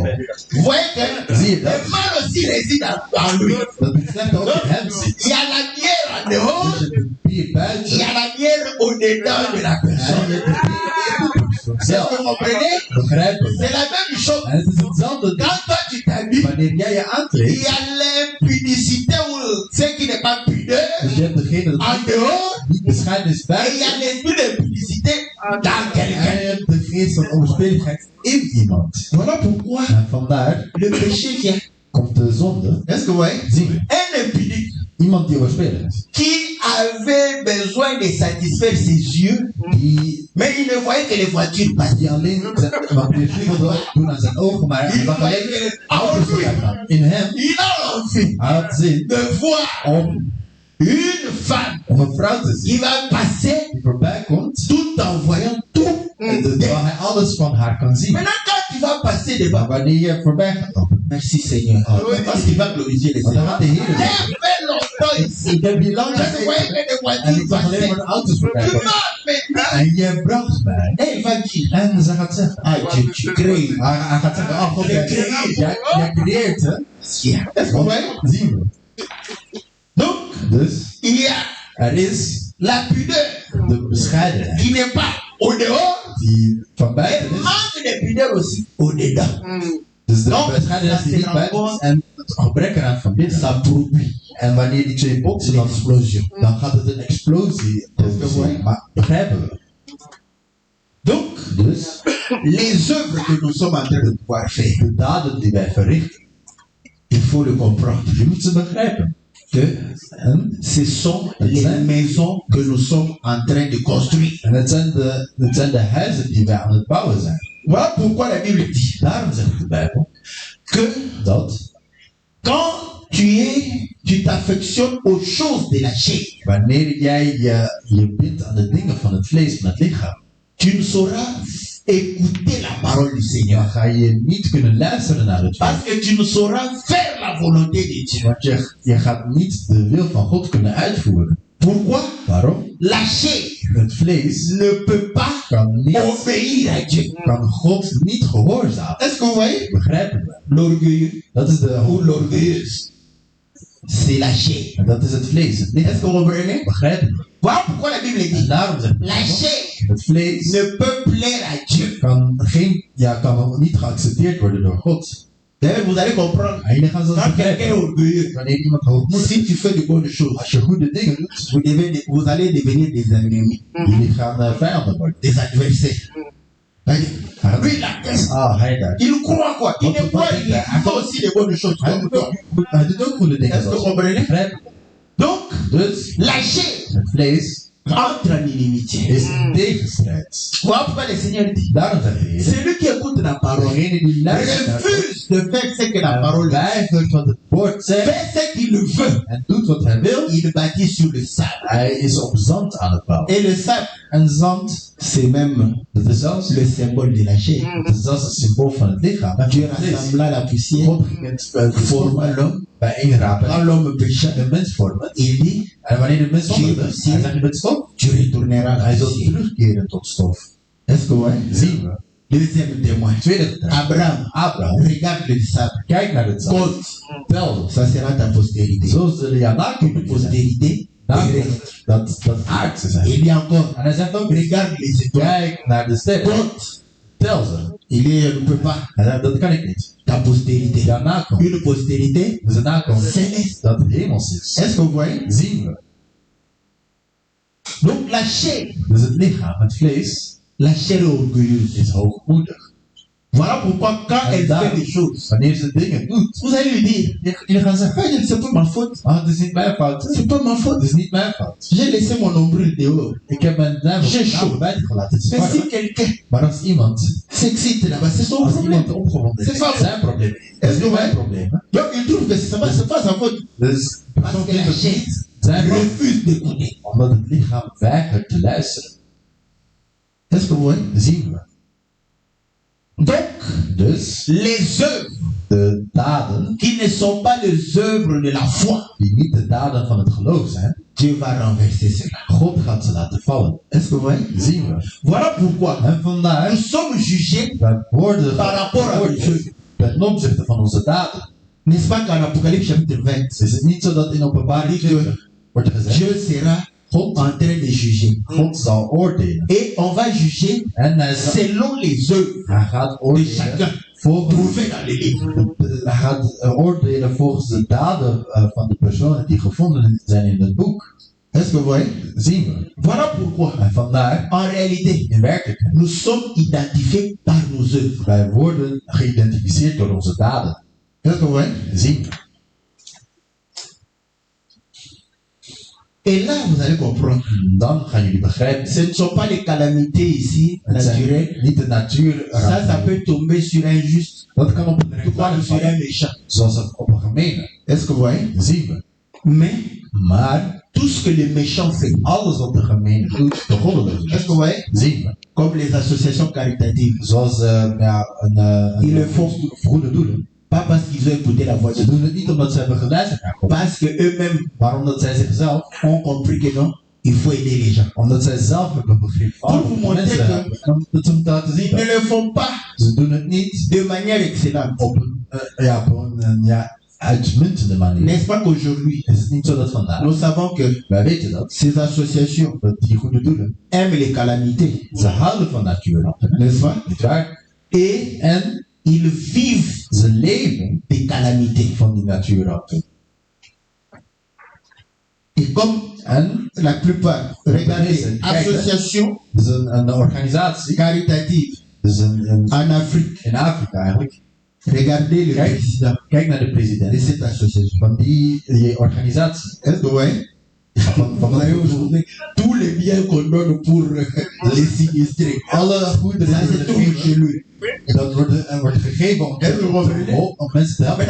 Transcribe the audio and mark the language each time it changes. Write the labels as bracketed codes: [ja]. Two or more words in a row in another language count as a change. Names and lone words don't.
[fr] vous voyez que [nl] zie je [fr] le [nl] dat? [fr] mal aussi réside en lui. [nl] Dat het slecht ook in hem zit. [fr] Il y a la bière en dehors, [nl] Dus je hebt bier [fr] il y [nl] buiten [fr] a la bière au-dedans de la [nl] en je [fr] personne. [nl] hebt de bier in de persoon [fr] Est-ce que [nl] zelf. [fr] vous comprenez? [nl] Begrijpen we? [fr] C'est la même chose. [nl] En het is hetzelfde ding. [fr] Quand toi tu t'habilles, [nl] Wanneer jij je [fr] il [nl] aankleedt, [fr] y a l'impudicité ou ce qui n'est pas pudeur [nl] dus je hebt degene dat [fr] en dehors, [nl] niet bescheiden is [fr] et il y [nl] buiten, [fr] a l'esprit d'impudicité dans [nl] en [fr] quelqu'un. [nl] je hebt de geest van onbespeligheid in iemand. [fr] Voilà pourquoi [nl] En vandaar [fr] le péché vient. [nl] komt de zonde, [fr] Est-ce que vous voyez? [nl] zien we. [fr] Un impudique, [nl] Iemand die overspeelig is. [fr] qui avait besoin de satisfaire ses yeux, mais il ne voyait que les voitures passer. [nl] Die alleen wat meer wilde doen aan zijn ogen, maar hij zag alleen de auto's voorbij gaan. In hem, [fr] Il a envie [nl] hij had zin [fr] de voir [nl] om [fr] une femme [nl] een vrouw te [fr] qui [nl] zien [fr] va passer [nl] die voorbij komt, [fr] tout en voyant tout. [nl] terwijl hij alles van haar kan zien. [fr] Maintenant, quand tu vas passer devant, [nl] Maar wanneer je voorbij gaat lopen, [fr] merci Seigneur, parce qu'il va glorifier le [nl] want dan [fr] Seigneur. [nl] gaat de Heer [fr] J'ai [nl] zeggen, [fr] fait longtemps ici. [nl] ik heb hier lang [fr] Je ne voyais [nl] gezeten [fr] que des [nl] en ik [fr] voitures [nl] zag alleen [fr] passer. [nl] maar de auto's voorbij [fr] Tu [nl] komen. [fr] m'as maintenant. [nl] En je bracht mij. [fr] Et il va dire, [nl] En ze gaat zeggen, [fr] ah Dieu, tu crées. [nl] hij gaat zeggen, oh God, jij creëert hè. Yeah. [fr] Est-ce qu'on voit? [nl] Zien we. [fr] Donc, [nl] Dus [fr] il y a [nl] er is [fr] la pudeur [nl] de bescheidenheid [fr] qui n'est pas au dehors, [nl] die van [fr] et [nl] buiten is. [fr] manque de pudeur aussi au dedans. [nl] Dus de [fr] Donc, [nl] bescheidenheid die niet buiten is en het gebrek eraan van binnen. [fr] Ça produit [nl] En wanneer die twee botsen, [fr] l'explosion. [nl] dan gaat het een explosie produceren. Maar begrijpen we? [fr] Donc, [nl] Dus [fr] les œuvres que nous sommes en train de pouvoir faire, [nl] de daden die wij verrichten, [fr] il faut le comprendre. [nl] je moet ze begrijpen. En [fr] Ce sont les maisons que nous sommes en train de construire. [nl] het zijn de huizen die wij aan het bouwen zijn. [fr] Voilà pourquoi la Bible dit [nl] Daarom zegt de Bijbel [fr] que [nl] dat [fr] quand tu t'affectionnes aux choses de la chair, [nl] wanneer jij je bindt aan de dingen van het vlees, van het lichaam, [fr] tu ne sauras écouter la parole du [nl] dan [fr] Seigneur. [nl] ga je niet kunnen luisteren naar het [fr] Parce [nl] vlees. [fr] que tu ne sauras faire la volonté de Dieu. [nl] Want je gaat niet de wil van God kunnen uitvoeren. [fr] Pourquoi? [nl] Waarom? [fr] La chair [nl] Het vlees [fr] ne peut pas [nl] kan [fr] obéir à Dieu. [nl] God niet gehoorzamen. [fr] Est-ce que vous voyez? [nl] Begrijpen we? [fr] L'orgueilleux [nl] Dat is de [fr] ou l'orgueilleuse, c'est la chair. [nl] En dat is het vlees. Het [fr] Est-ce [nl] lichaam. [fr] que vous comprenez? [nl] Begrijpen we? [fr] Voilà pourquoi la Bible [nl] En [fr] dit [nl] daarom zegt [fr] la chair [nl] het vlees [fr] ne peut plaire à Dieu. [nl] kan niet geaccepteerd worden door God. [fr] D'ailleurs, vous allez comprendre. [nl] En jullie gaan zo [fr] Quand quelqu'un est [nl] begrijpen. [fr] orgueilleux, [nl] Wanneer iemand hoogmoedig [fr] si tu fais de bonnes choses, [nl] als je goede dingen doet, [fr] vous allez devenir des ennemis, [nl] jullie gaan vijanden worden. [fr] des adversaires. Lui, il a qu'est-ce [nl] Hij daar. [fr] il croit quoi? Il ne croit il fait aussi de bonnes choses comme toi. [nl] Hij doet ook goede dingen. [fr] Est-ce que vous [nl] zoals [fr] comprenez? [nl] begrijpen. [fr] Donc, [nl] Dus [fr] la chair [nl] het vlees [fr] entre en inimitié. [nl] is een tegenstrijd. [fr] Voilà pourquoi le Seigneur dit [nl] Daarom zegt de Heer. [fr] celui qui écoute la parole [nl] Degene die luistert naar God, [fr] refuse de faire ce que la parole dit. [nl] weigert wat het woord zegt [fr] Fait ce qu'il veut. [nl] en doet wat hij wil. [fr] Il bâtit sur le sable. [nl] Hij is op zand aan het bouwen. [fr] Et le sable, [nl] En zand, [fr] c'est même [nl] dat is zelfs, [fr] le symbole de la chair. [nl] dat is zelfs een symbool van het lichaam. [fr] Dieu rassembla la poussière, [nl] God ging het [fr] forma l'homme. [nl] bijeenrapen [fr] Quand l'homme pécha, [nl] de mens vormen. [fr] il dit, [nl] En wanneer de mens zondigde, hij Zie- zegt je bent stof, [fr] tu retourneras à [nl] hij [fr] la [nl] zal [fr] poussière. [nl] terugkeren tot stof. [fr] Est-ce que ouais? [nl] Zien we. [fr] Deuxième témoin. [nl] Tweede getuige. [fr] Abraham, [nl] Abraham, [fr] regarde le sable. [nl] kijk naar het zand. [fr] Compte, [nl] Tel, [fr] ça sera ta postérité. [nl] zo zullen jouw nakomelingen zijn. [fr] Postérité. [nl] Nakomelingen, dat aardse zijn. [fr] Il dit encore, [nl] En hij zegt ook, [fr] regarde les étoiles. [nl] kijk naar de sterren. [fr] Compte. [nl] Tel ze. [fr] Il dit, je ne peux pas. [nl] Hij zegt, dat kan ik niet. [fr] Ta postérité. [nl] Jouw nakomelingen. [fr] Une postérité [nl] Dus een nakomeling [fr] céleste. [nl] dat hemels is. [fr] Est-ce que vous voyez? [nl] Zien we. [fr] Donc la chair, [nl] Dus het lichaam, het vlees, [fr] la chair est orgueilleuse. [nl] is hoogmoedig. [fr] Voilà pourquoi quand elle fait des choses, [nl] Wanneer ze dingen doet, [fr] vous allez lui dire, [nl] jullie gaan zeggen, [fr] hey, c'est pas ma faute. [nl] ah, het is niet mijn fout. [fr] C'est pas ma [nl] Het [fr] faute. [nl] is niet mijn fout. [fr] J'ai laissé mon nombril dehors. [nl] Ik heb mijn duim [fr] J'ai [nl] op [fr] chaud. [nl] de buiten gelaten. Het is [fr] Mais si [nl] warm. [fr] quelqu'un [nl] Maar als iemand, [fr] s'excite là-bas, c'est son [nl] als [fr] problème. [nl] iemand opgewonden [fr] C'est [nl] is, [fr] pas [nl] zijn probleem. [fr] Est-ce [nl] Dat is [fr] que [nl] niet wij- mijn probleem. hè. [fr] Donc il trouve que c'est pas sa faute. [nl] Dus [fr] Parce [nl] persoon [fr] que la [nl] vindt het [fr] chair [nl] niet zijn probleem. [fr] refuse d'écouter. [nl] Omdat het lichaam weigert te luisteren. [fr] Est-ce que vous voyez? [nl] Zien we. [fr] Donc, [nl] Dus [fr] les œuvres [nl] de daden, [fr] qui ne sont pas les œuvres de la foi, [nl] die niet de daden van het geloof zijn, [fr] Dieu va renverser cela. [nl] God gaat ze laten vallen. [fr] Est-ce que vous voyez? [nl] Zien we. [fr] Voilà pourquoi [nl] En vandaar, [fr] nous sommes jugés [nl] wij worden [fr] par rapport à nos œuvres. [nl] ten opzichte van onze daden. [fr] N'est-ce pas qu'en Apocalypse chapitre 20, [nl] Is het niet zo dat in openbaring 20 wordt er gezegd, [fr] Dieu sera [nl] God, [fr] en train de juger. [nl] God zal oordelen. [fr] Et on va juger [nl] En [fr] selon les œuvres [nl] hij gaat [fr] de [nl] oordelen [fr] chacun [nl] volgens, [fr] trouvées dans les livres. [nl] hij gaat oordelen volgens de daden van de personen die gevonden zijn in het boek. [fr] Est-ce que vous voyez? [nl] Zien we. [fr] Voilà pourquoi, [nl] En vandaar, [fr] en réalité, [nl] in werkelijkheid, [fr] nous sommes identifiés par nos œuvres. [nl] wij worden geïdentificeerd door onze daden. [fr] Est-ce que vous voyez? [nl] Zien we. [fr] Et là, vous allez comprendre. [nl] Dan gaan jullie begrijpen. [fr] Ce ne sont pas les calamités ici, [nl] Het [fr] naturelles. [nl] zijn niet de natuur. [fr] Ça peut tomber sur un juste, [nl] Dat kan op een [fr] tout pas [nl] rechtvaardig [fr] sur un [nl] vallen, [fr] méchant. [nl] zoals het op een gemene. [fr] Est-ce que vous voyez? [nl] Zien we. [fr] Mais [nl] Maar [fr] tout ce que le méchant fait, [nl] alles wat de gemene doet, de goddeloze [fr] est-ce que vous voyez? [nl] zien we. [fr] Comme les associations caritatives. [nl] Zoals [fr] Ils le font [nl] goede doelen. [fr] pas parce qu'ils ont écouté la voix de [nl] Ze [fr] Dieu, [nl] doen het niet omdat ze hebben geluisterd naar God, [fr] parce qu'eux-mêmes [nl] maar omdat zij zichzelf, [fr] ont compris que non, il faut aider les gens. [nl] omdat zij zelf hebben begrip van [fr] Pour vous [nl] de [fr] montrer [nl] mensen [fr] que- [nl] hebben. En om het om te laten zien [fr] Ils ne [nl] dat [fr] le font pas [nl] ze doen het niet [fr] de manière excellente. [nl] op een uitmuntende manier. [fr] N'est-ce pas qu'aujourd'hui, [nl] Het is niet zo dat vandaag. [fr] nous savons que [nl] Wij weten dat. [fr] ces associations [nl] Dat die goede doelen, [fr] aiment les calamités, [nl] ze houden van natuurrampen. [fr] n'est-ce pas? [nl] Niet waar? [fr] Et [nl] En [fr] ils vivent [nl] ze leven [fr] des calamités. [nl] van die natuurrampen. [fr] Et comme [nl] En [fr] la plupart, regardez, associations [nl] het is een organisatie, [fr] caritatives [nl] dus [fr] en Afrique, [nl] in Afrika eigenlijk. [fr] regardez le [nl] Kijk, [fr] président [nl] kijk naar de [fr] de [nl] president [fr] cette association. [nl] van die organisatie. [fr] Est-ce que vous voyez? [nl] Van [fr] Vous avez aujourd'hui tous les biens qu'on donne pour les sinistrés. [nl] alle goederen [fr] Ça se trouve chez lui. [nl] dat wordt gegeven om mensen te helpen.